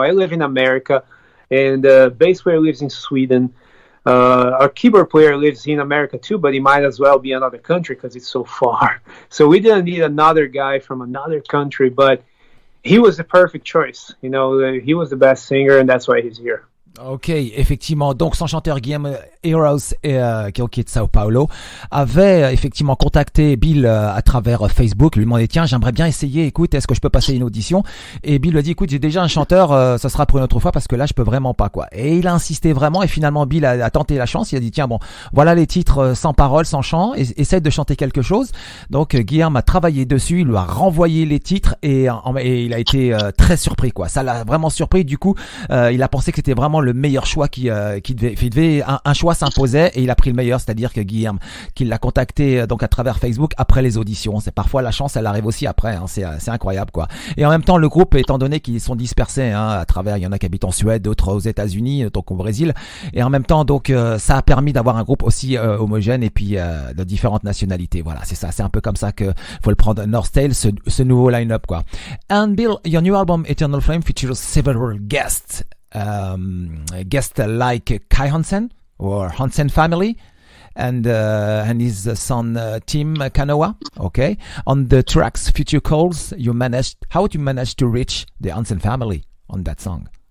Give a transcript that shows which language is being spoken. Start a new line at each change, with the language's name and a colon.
English: I live in America, and the bass player lives in Sweden. Our keyboard player lives in America too, but he might as well be another country because it's so far. So we didn't need another guy from another country, but he was the perfect choice. You know, he was the best singer, and that's why he's here.
French: Ok, effectivement. Donc, son chanteur Guilherme Hirose, qui est de Sao Paulo, avait effectivement contacté Bill à travers Facebook, lui demandait tiens, j'aimerais bien essayer, écoute, est-ce que je peux passer une audition? Et Bill lui a dit écoute, j'ai déjà un chanteur, ça sera pour une autre fois parce que là, je peux vraiment pas, quoi. Et il a insisté vraiment, et finalement, Bill a tenté la chance. Il a dit tiens, bon, voilà les titres sans paroles, sans chant, essaie de chanter quelque chose. Donc, Guilherme a travaillé dessus, il lui a renvoyé les titres et il a été très surpris, quoi. Ça l'a vraiment surpris. Du coup, il a pensé que c'était vraiment le meilleur choix un choix s'imposait et il a pris le meilleur, c'est-à-dire que Guilherme, qu'il l'a contacté donc à travers Facebook après les auditions. C'est parfois la chance, elle arrive aussi après, hein, c'est incroyable quoi. Et en même temps, le groupe, étant donné qu'ils sont dispersés hein, à travers, il y en a qui habitent en Suède, d'autres aux États-Unis, donc au Brésil, et en même temps donc ça a permis d'avoir un groupe aussi homogène et puis de différentes nationalités. Voilà, c'est ça, c'est un peu comme ça que faut le prendre. Northtale, ce nouveau line-up quoi.
English: And Bill, your new album Eternal Flame features several guests like Kai Hansen or Hansen family and his son Tim Kanoa. Okay, on the tracks Future Calls, how did you manage to reach the Hansen family on that song?